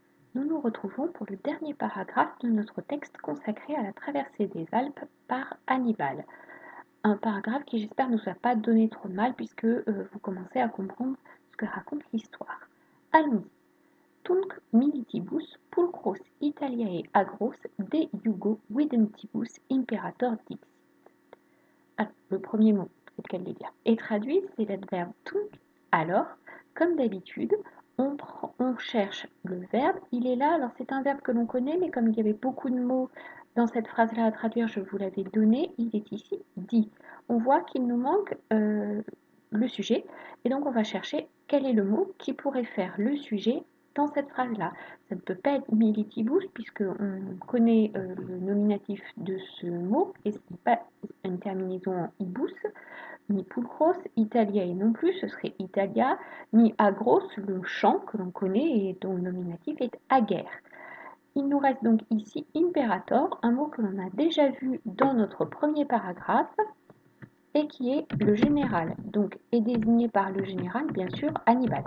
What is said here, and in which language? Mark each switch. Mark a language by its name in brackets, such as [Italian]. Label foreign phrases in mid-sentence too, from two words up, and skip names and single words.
[French] Nous nous retrouvons pour le dernier paragraphe de notre texte consacré à la traversée des Alpes par Hannibal. Un paragraphe qui j'espère ne vous a pas donné trop de mal puisque vous commencez à comprendre ce que raconte l'histoire. Allons-y. [Latin] Tunc militibus pulchros Italiae agros de Iugo videntibus imperator dixit. [French] Alors, le premier mot, c'est lequel de dire, est traduit, c'est l'adverbe tunc. Alors, comme d'habitude, on cherche le verbe, il est là, alors c'est un verbe que l'on connaît, mais comme il y avait beaucoup de mots dans cette phrase-là à traduire, je vous l'avais donné, il est ici dit. On voit qu'il nous manque le sujet, et donc on va chercher quel est le mot qui pourrait faire le sujet dans cette phrase-là. Ça ne peut pas être militibus, puisqu'on connaît le nominatif de ce mot, et ce n'est pas une terminaison en ibus, ni pulchros, Italiae non plus, ce serait Italia, ni agros, le champ que l'on connaît et dont le nominatif est ager. Il nous reste donc ici imperator, un mot que l'on a déjà vu dans notre premier paragraphe et qui est le général, donc est désigné par le général bien sûr Hannibal.